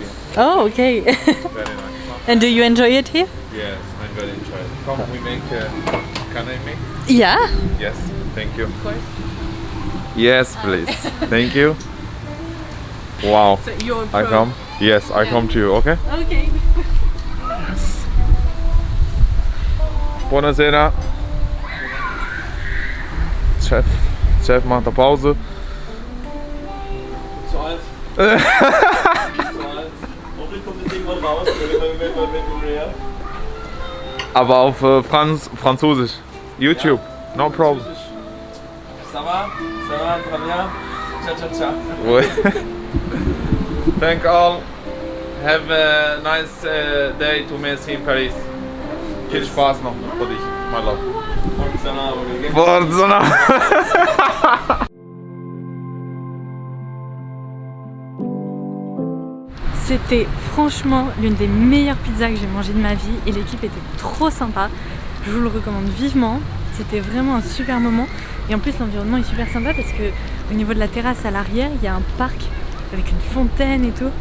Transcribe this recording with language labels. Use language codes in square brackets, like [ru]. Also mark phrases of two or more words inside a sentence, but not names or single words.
[en] Oh, okay. Very nice. And do you enjoy it here? Yes, I'm very enjoyed. Come, we make. Can I make? Yeah. Yes, thank you. Of course. Yes, please. Thank you. Wow. So you're I come. Yes, I come to you. Okay. Okay. [de] Buonasera. Chef. Chef macht eine Pause. Zu alt. Zu alt. Hoffentlich kommt das irgendwann raus, wenn du her. Aber auf Französisch. [en] YouTube, no problem. [fr] Ça va, très bien. [it] Ciao, ciao, ciao. [fr] Ouais. [en] Thank all. Have a nice day to Messi in Paris. [de] Viel Spaß noch für dich, [en] my love. Forza! [fr] C'était franchement l'une des meilleures pizzas que j'ai mangées de ma vie et l'équipe était trop sympa. Je vous le recommande vivement. C'était vraiment un super moment et en plus l'environnement est super sympa parce que au niveau de la terrasse à l'arrière, il y a un parc avec une fontaine et tout.